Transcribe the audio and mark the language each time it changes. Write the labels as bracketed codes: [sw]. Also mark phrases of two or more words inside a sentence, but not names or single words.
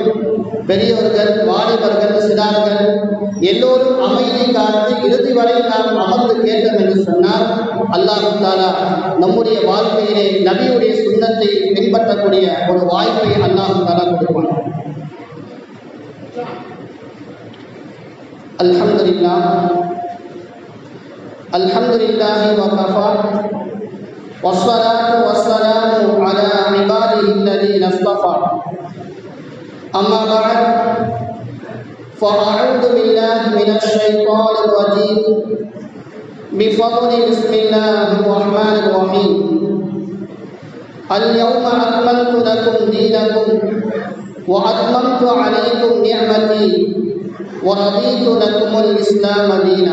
[ta] பெரியவர்கள், வாலிபர்கள், சிறார்கள் எல்லோரும் அமைதி காத்து இறுதி வரை நாம் அமர்ந்து கேட்டோம் என்று சொன்னால் [ar] الله تعالى [ta] நம்முடைய வாழ்க்கையிலே நபியுடைய சுன்னத்தை பின்பற்றக்கூடிய ஒரு வாய்ப்பை [ar] الله تعالى [ta] கொடுப்பான். [ar] الحمد لله الحمد لله وكفى والصلاة والسلام على عباده الذين اصطفى. أما بعد فأعوذ بالله من الشيطان الرجيم بفضل بسم الله الرحمن الرحيم. اليوم أكملت لكم دينكم وأتممت عليكم نعمتي ورضيت لكم الإسلام دينا.